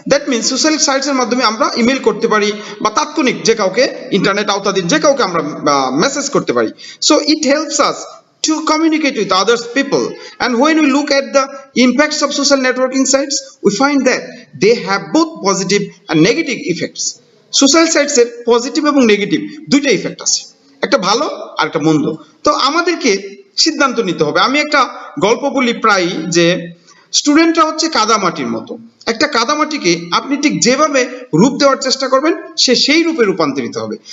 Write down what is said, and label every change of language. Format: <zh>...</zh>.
<en>That means</en> <bn>social sites এর মাধ্যমে আমরা ইমেল করতে পারি বা তাৎক্ষণিক যে কাউকে ইন্টারনেট আওতাধীন যে কাউকে আমরা মেসেজ করতে পারি।</bn> <en>So it helps us to communicate with others people, and when we look at the impacts of social networking sites, we find that they have both positive and negative effects.</en> <bn>Social sites এর positive এবং negative দুইটা effect আছে, একটা ভালো আর একটা মন্দ। তো আমাদেরকে সিদ্ধান্ত নিতে হবে। আমি একটা গল্প বলি প্রায় যে স্টুডেন্টরা হচ্ছে কাদামাটির মতো। একটা কাদামাটিকে আপনি ঠিক যেভাবে রূপ দেওয়ার চেষ্টা করবেন সে সেই রূপে রূপান্তরিত হবে।</bn>